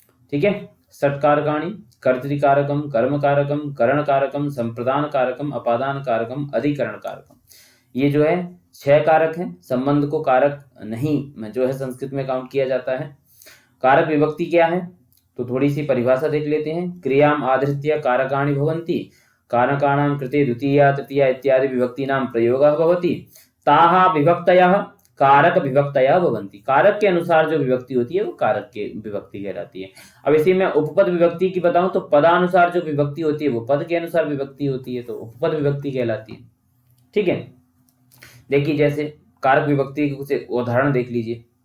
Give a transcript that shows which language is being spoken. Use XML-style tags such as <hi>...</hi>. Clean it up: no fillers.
<sa>ठीक है, षट्कारकाणि, कर्तृकारकम, कर्म कारकम, करण कारकम, संप्रदान कारकम, अपादान कारकम, अधिकरण कारकम,</sa> <hi>ये जो है 6 कारक हैं। संबंध को कारक नहीं जो है संस्कृत में काउंट किया जाता है। कारक विभक्ति क्या है, तो थोड़ी सी परिभाषा देख लेते हैं।</hi> <sa>क्रियाम आधृत्य कारकाणि भवन्ति, कारकाणां कृते द्वितीया तृतीया इत्यादि विभक्तीनां प्रयोगः भवति, ताः विभक्तयः कारक विभक्तयः भवन्ति।</sa> <hi>कारक के अनुसार जो विभक्ति होती है वो कारक के विभक्ति कहलाती है। अब इसी में उपपद विभक्ति की बताऊं तो पदानुसार जो विभक्ति होती है वो पद के अनुसार विभक्ति होती है, तो उपपद विभक्ति कहलाती है। ठीक है, देखिए जैसे कारक विभक्ति के कुछ उदाहरण देख लीजिए।</hi>